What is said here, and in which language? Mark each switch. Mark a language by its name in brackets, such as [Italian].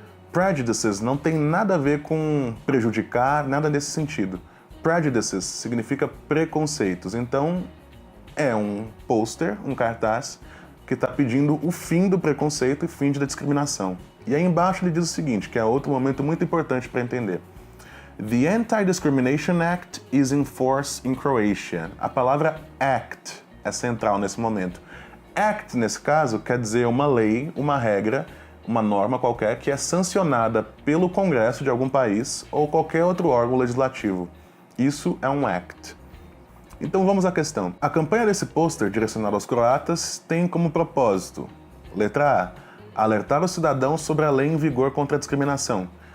[Portuguese] Prejudices não tem nada a ver com prejudicar, nada nesse sentido. Prejudices significa preconceitos, então é um pôster, um cartaz, que está pedindo o fim do preconceito e fim da discriminação. E aí embaixo ele diz o seguinte, que é outro momento muito importante para entender. [English] The Anti-Discrimination Act is in force in Croatia. [Portuguese] A palavra act é central nesse momento. Act, nesse caso, quer dizer uma lei, uma regra, uma norma qualquer que é sancionada pelo Congresso de algum país ou qualquer outro órgão legislativo. Isso é um act. Então vamos à questão. A campanha desse pôster direcionado aos croatas tem como propósito, letra A, alertar os cidadãos sobre a lei em vigor contra a discriminação.